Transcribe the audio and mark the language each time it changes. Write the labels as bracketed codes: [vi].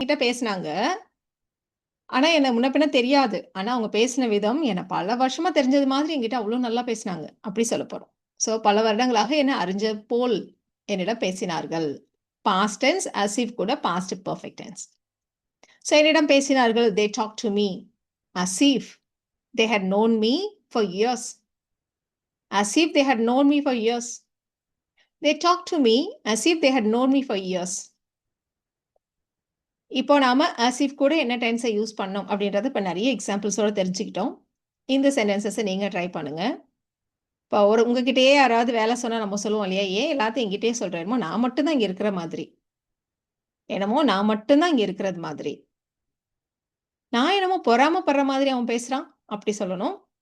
[ta] கிட்ட பேசினாங்க ஆனா என்ன முன்ன பின்ன தெரியாது. ஆனா அவங்க பேசின விதம் என்ன பல வருஷமா தெரிஞ்சது மாதிரி என்கிட்ட அவ்வளோ நல்லா பேசினாங்க அப்படி சொல்ல போறோம். ஸோ பல வருடங்களாக என்ன அறிஞ்ச போல் என்னிடம் பேசினார்கள். [en] past tense as if [ta] கூட [en] Past perfect tense. So [ta] என்னிடம் பேசினார்கள். [en] They talk to me. As if they had known me for years. As if they had known me for years. They talked to me as if they had known me for years. [ta] இப்போ நாம அசீஃப் கூட என்ன டென்ஸை use பண்ணோம் அப்படின்றத இப்போ நிறைய எக்ஸாம்பிள்ஸோட தெரிஞ்சுக்கிட்டோம். இந்த சென்டென்சஸை நீங்கள் ட்ரை பண்ணுங்க. இப்போ உங்ககிட்டயே யாராவது வேலை சொன்னால் நம்ம சொல்லுவோம் இல்லையா? ஏன் எல்லாத்தையும் எங்கிட்டே சொல்கிறேமோ நான் மட்டும்தான் இங்கே இருக்கிற மாதிரி, என்னமோ நான் மட்டும்தான் இங்கே இருக்கிறது மாதிரி, நான் என்னமோ பொறாமப்படுற மாதிரி அவன் பேசுகிறான் அப்படி சொல்லணும்.